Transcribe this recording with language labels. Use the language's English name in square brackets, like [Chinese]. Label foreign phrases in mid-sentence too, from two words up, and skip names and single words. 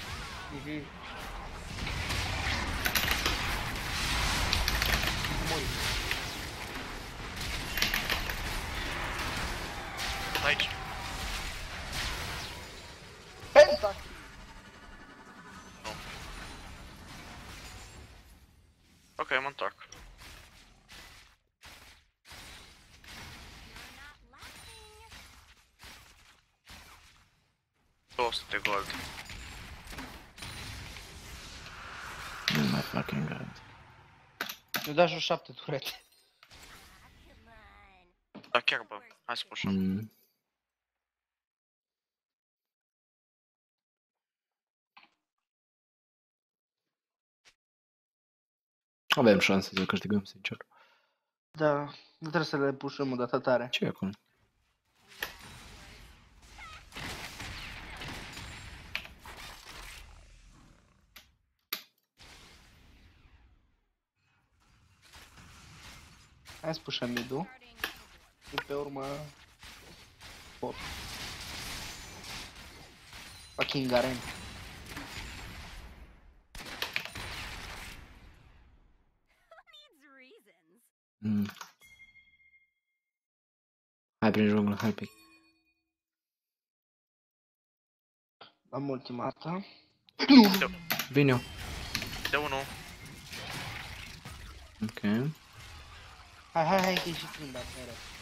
[Romanian] Aici. Penta! Ok, mă întorc. [English] You're not laughing. [Romanian] 200 de gold. [English] Oh my fucking god. [Romanian] Mi-o dai jos 7 turete. [English] Come on. [Romanian] Da, chiar bă, hai să pușăm. Mm. Avem șanse să câștigăm, sincer. Da, nu trebuie să le pușăm o dată tare. Ce e acum? Hai să pușăm mid-ul. Și pe urmă... Pot. [English] Fucking Garen. Needs reasons. [Romanian] Mm. Hai prin junglă, hai pic. Am ultimata. Vin eu. De 1. Ok. Hai, hai, hai, că e și timp, dar mereu.